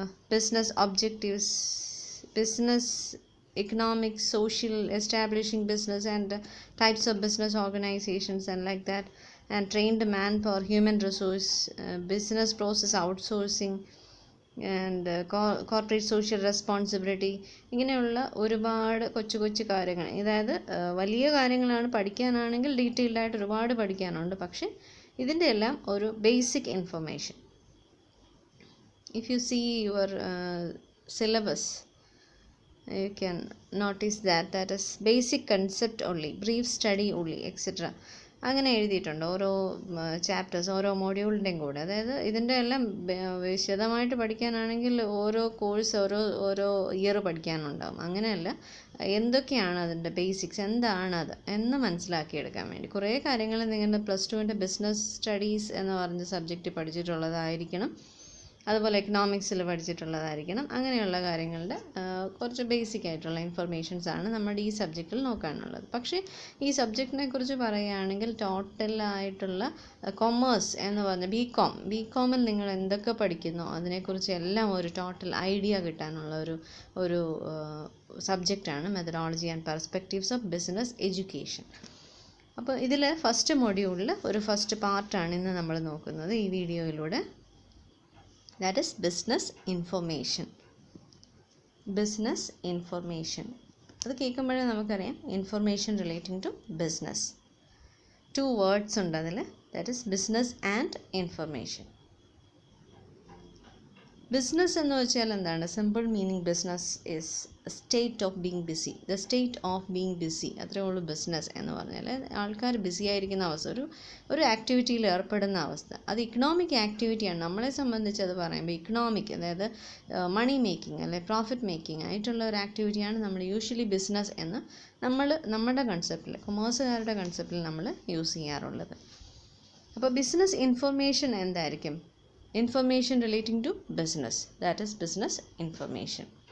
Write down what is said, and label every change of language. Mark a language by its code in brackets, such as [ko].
[en] business objectives, business, economic, social, establishing business, and types of business organizations, and like that, and trained manpower, human resource, business process outsourcing, and corporate social responsibility. [ml] ഇങ്ങനെയുള്ള ഒരുപാട് കൊച്ചു കൊച്ചു കാര്യങ്ങൾ, അതായത് വലിയ കാര്യങ്ങളാണ്. പഠിക്കാനാണെങ്കിൽ detailed ആയിട്ട് ഒരുപാട് പഠിക്കാനുണ്ട്. പക്ഷേ ഇതിൻ്റെ എല്ലാം ഒരു basic information. [en] If you see your syllabus, you can notice that is basic concept only, brief study only, etc. [ml] അങ്ങനെ എഴുതിയിട്ടുണ്ട് ഓരോ ചാപ്റ്റേഴ്സ്, ഓരോ മോഡ്യൂളിൻ്റെയും കൂടെ. അതായത് ഇതിൻ്റെ എല്ലാം വിശദമായിട്ട് പഠിക്കാനാണെങ്കിൽ ഓരോ കോഴ്സ് ഓരോ ഇയർ പഠിക്കാനുണ്ടാവും. അങ്ങനെയല്ല, എന്തൊക്കെയാണ് അതിൻ്റെ ബേസിക്സ്, എന്താണത് എന്ന് മനസ്സിലാക്കിയെടുക്കാൻ വേണ്ടി കുറേ കാര്യങ്ങൾ നിങ്ങളുടെ +2 ബിസിനസ് സ്റ്റഡീസ് എന്ന് പറഞ്ഞ സബ്ജക്റ്റ് പഠിച്ചിട്ടുള്ളതായിരിക്കണം. അതുപോലെ എക്കണോമിക്സിൽ പഠിച്ചിട്ടുള്ളതായിരിക്കണം. അങ്ങനെയുള്ള കാര്യങ്ങളുടെ കുറച്ച് ബേസിക് ആയിട്ടുള്ള ഇൻഫർമേഷൻസ് ആണ് നമ്മുടെ ഈ സബ്ജക്റ്റിൽ നോക്കാനുള്ളത്. പക്ഷേ ഈ സബ്ജക്റ്റിനെ കുറിച്ച് പറയുകയാണെങ്കിൽ ടോട്ടലായിട്ടുള്ള കൊമേഴ്സ് എന്ന് പറഞ്ഞ ബികോമിൽ നിങ്ങൾ എന്തൊക്കെ പഠിക്കുന്നോ അതിനെക്കുറിച്ച് എല്ലാം ഒരു ടോട്ടൽ ഐഡിയ കിട്ടാനുള്ള ഒരു സബ്ജക്റ്റാണ് methodology and perspectives of business education. അപ്പോൾ ഇതിൽ ഫസ്റ്റ് മൊഡ്യൂളിൽ ഒരു ഫസ്റ്റ് പാർട്ടാണ് ഇന്ന് നമ്മൾ നോക്കുന്നത് ഈ വീഡിയോയിലൂടെ. [en] That is business information. Business information. [ml] അത് കേൾക്കുമ്പോഴേ നമുക്കറിയാം [en] Information relating to business. [ml] 2 words ഉണ്ട് അതിൽ. [en] That is business and information. [ml] Business എന്ന് വെച്ചാൽ എന്താണ്? [en] Simple meaning business is state of being busy. The state of being busy, [ml] അത്രേ ഉള്ളൂ ബിസിനസ് എന്ന് പറഞ്ഞാൽ. ആൾക്കാർ ബിസി ആയിരിക്കുന്ന അവസ്ഥ, ഒരു ആക്ടിവിറ്റിയിൽ ഏർപ്പെടുന്ന അവസ്ഥ. അത് ഇക്കണോമിക് ആക്ടിവിറ്റിയാണ്. നമ്മളെ സംബന്ധിച്ച് അത് പറയുമ്പോൾ ഇക്കണോമിക്, അതായത് മണി മേക്കിംഗ് അല്ലെ പ്രോഫിറ്റ് മേക്കിംഗ് ആയിട്ടുള്ള ഒരു ആക്ടിവിറ്റിയാണ് നമ്മൾ യൂഷ്വലി ബിസിനസ് എന്ന് നമ്മുടെ കൺസെപ്റ്റിൽ, കൊമേഴ്സുകാരുടെ കൺസെപ്റ്റിൽ നമ്മൾ യൂസ് ചെയ്യാറുള്ളത്. അപ്പോൾ ബിസിനസ് ഇൻഫർമേഷൻ എന്തായിരിക്കും? [en] Information relating to business, that is business information.